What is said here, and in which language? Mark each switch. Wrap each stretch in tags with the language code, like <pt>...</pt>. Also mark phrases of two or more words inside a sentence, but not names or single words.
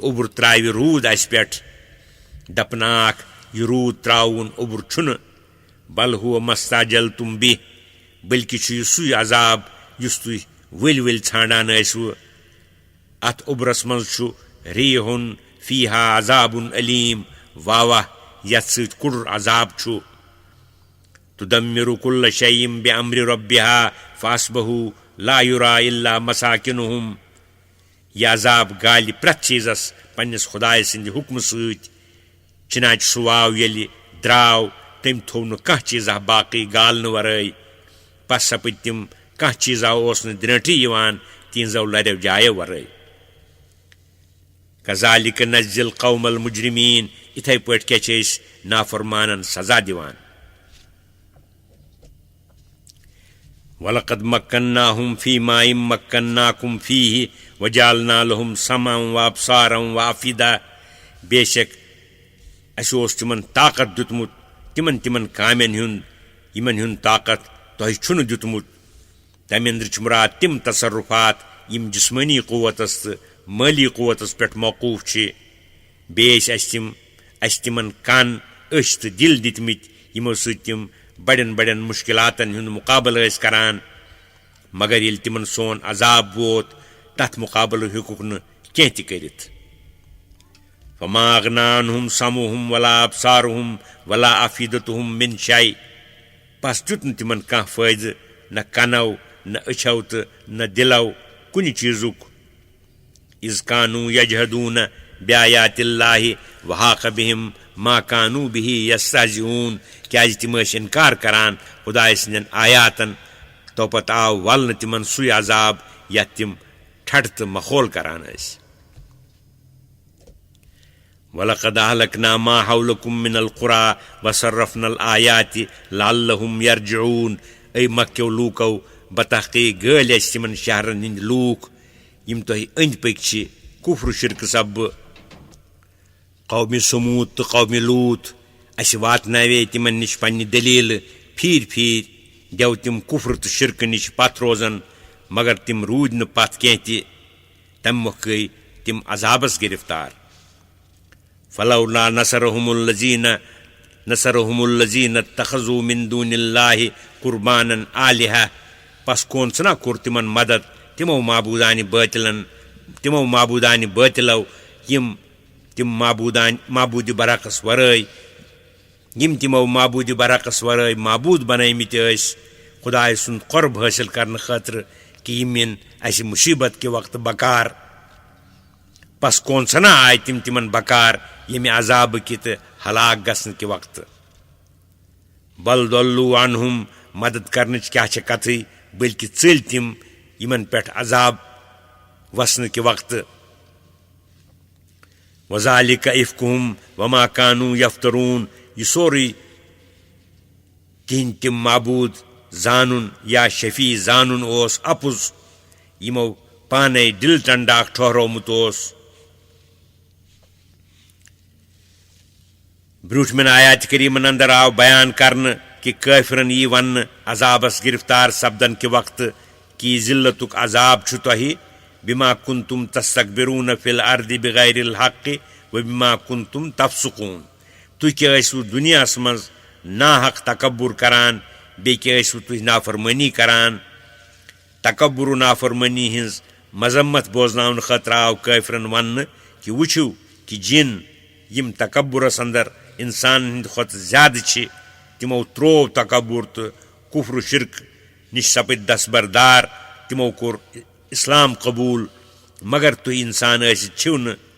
<ks>اوٚبُر تراوِ روٗد اسہِ پٮ۪ٹھ دپناکھ یہِ روٗد تراوُن اوٚبُر چھُنہٕ</ks> <ar>بل ہُوَ مستعجلتُم بِہ</ar> <ks>بٔلکہِ چھُ یہِ سُے عذاب یُس تُہۍ ؤلۍ ؤلۍ ژھانڈان ٲسوٕ اتھ اوٚبرس منٛز چھُ</ks> <ar>ریٖحُن فیٖہا عذابٌ علیٖم</ar> <ks>واہ واہ یتھ سۭتۍ کُڑُر عذاب چھُ</ks> <ar>تُدمِرُ کُلَّ شیءٍ بِأمرِ ربِّہا فاصبحوٗ لا یُرا الا مساکِنُہُم</ar> <ks>یہِ عذاب گالہِ پرٛٮ۪تھ چیٖزس پننِس خۄداے سٕنٛدِ حُکمہٕ سۭتۍ چِناچہِ سُہ واو ییٚلہِ درٛاو تٔمۍ تھوٚو نہٕ کانٛہہ چیٖزا باقٕے گالنہٕ ورٲے پس سپٕدۍ تِم کانٛہہ چیٖزا اوس نہٕ درٛٲنٛٹھٕے یِوان تِہنٛزو لرٮ۪و جایو ورٲے</ks> <ar>کذالِکَ نجزِی القوم المجرمین</ar> <ks>یِتھے پٲٹھۍ کیٛاہ چھِ أسۍ نافرمانن سزا دِوان</ks> <ar>وَلَقَدْ مَكَّنَّاهُمْ فِي مَا إِن مَّكَّنَّاكُمْ فِيهِ وَجَعَلْنَا لَهُمْ سَمْعًا وَأَبْصَارًا وَأَفْئِدَةً</ar> <ks>بے شک اَسہِ اوس تِمن طاقت دیُتمُت تِمن کامٮ۪ن ہُنٛد یِمن ہُنٛد طاقت تۄہہِ چھُنہٕ دیُتمُت تَمہِ اندرٕ چھُ مُراد تِم تصرفات یِم جسمٲنی قوتس تہٕ مٲلی قوتس پٮ۪ٹھ موقوٗف چھِ بیٚیہِ ٲسۍ اَسہِ تِمن کن أچھ تہٕ دِل دِتمٕتۍ یِمو سۭتۍ تِم بڑٮ۪ن بڑٮ۪ن مُشکِلاتن ہُنٛد مُقابلہٕ ٲسۍ کران مگر ییٚلہِ تِمن سون عذاب ووت تتھ مُقابلہٕ ہیوٚکُکھ نہٕ کینٛہہ تہِ کٔرِتھ</ks> <ar>فما اغنى عنهم سمعهم ولا ابصارهم ولا افئدتهم من شيء</ar> <ks>پس دیُت نہٕ تِمن کانٛہہ فٲیدٕ نہ کنو نہ أچھو تہٕ نہ دِلو کُنہِ چیٖزُک</ks> <ar>اذ كانوا يجحدون بآيات الله وحاق بهم ما كانوا به يستهزئون</ar> <ks>کیٛازِ تِم ٲسۍ انکار کران خۄداے سٕنٛدٮ۪ن آیاتن توپتہٕ آو ولنہٕ تِمن سُے عذاب یتھ تِم ٹھٹھٕ تہٕ مخول کران ٲسۍ</ks> <ar>وَلَقَدْ أَهْلَكْنَا مَا حَوْلَكُم مِّنَ الْقُرَىٰ وَصَرَّفْنَا الْآيَاتِ لَعَلَّهُمْ يَرْجِعُونَ</ar> <ks>اے مکیو لوٗکو بتحقیٖق گٲلۍ اَسہِ تِمن شہرن ہٕنٛدۍ لوٗکھ یِم تۄہہِ أنٛدۍ پٔکۍ چھِ کُفر شرکہٕ سببہٕ قومِ سموٗد تہٕ قومِ لوٗط اَسہِ واتناوے تِمن نِش پننہِ دٔلیٖلہٕ پھیٖرۍ پھیٖرۍ گیو تِم کُفر تہٕ شرکہٕ نِش پتھ روزان مگر تِم روٗدۍ نہٕ پتھ کینٛہہ تہِ تمہِ مۄکھٕ گٔے تِم عذابس گرفتار</ks> <ar>فلولا نصرهم الذين اتخذوا من دون الله قربانا آلهة</ar> <ks>پس کون ژھنا کوٚر تِمن مدد تِمو معبوٗدانہِ بٲطِلو یِم تِم معبوٗدِ برعکس ورٲے یِم تِمو معبوٗدِ برعکس ورٲے معبوٗد بنٲومٕتۍ ٲسۍ خۄداے سُنٛد قۄرب حٲصِل کرنہٕ خٲطرٕ کہِ یِم یِن اَسہِ مُصیٖبت کہِ وقتہٕ بکار پس کون ژھنا آیہِ تِم تِمن بکار ییٚمہِ عذابہٕ کہِ تہٕ ہلاک گژھنہٕ کہِ وقتہٕ</ks> <ar>بل ضلوا عنہم</ar> <ks>مدد کرنٕچ کیٛاہ چھےٚ کتھٕے بٔلکہِ ژٔلۍ تِم یِمن پٮ۪ٹھ عذاب وسنہٕ کہِ وقتہٕ</ks> <ar>وذالِکَ اِفکُہُم وما كانوا یفتروٗن</ar> <ks>یہِ سورُے تِہنٛدۍ تِم معبوٗد زانُن یا شفیع زانُن اوس اپُز یِمو پانے دِل ٹنڈاکھ ٹھہرومُت اوس برٛوٗنٛٹھمٮ۪ن آیاتِ کریٖمن انٛدر آو بیان کرنہٕ کہِ کٲفرن یی وننہٕ عذابس گرفتار سپدن کہِ وقتہٕ کہِ یہِ ذلتُک عذاب چھُ تۄہہِ</ks> <ar>بما كنتم تستكبرون في الارض بغير الحق وبما كنتم تفسقون</ar> <ks>تُہۍ کیٛاہ ٲسوٕ دُنیاہس منٛز ناحق تکبُر کران بیٚیہِ کیٛاہ ٲسوٕ تُہۍ نافرمٲنی کران تکبُر و نافرمٲنی ہٕنٛز مذمت بوزناونہٕ خٲطرٕ آو کٲفرن وننہٕ کہِ وٕچھِو کہِ جِن یِم تکبُرس انٛدر انسانن ہٕنٛدِ کھۄتہٕ زیادٕ چھِ تِمو تروو تکبُر تہٕ کُفر و شرک نِش سپٕدۍ دستبردار تِمو کوٚر اسلام قبوٗل مگر تُہۍ انسان ٲسِتھ چھِو نہٕ</ks>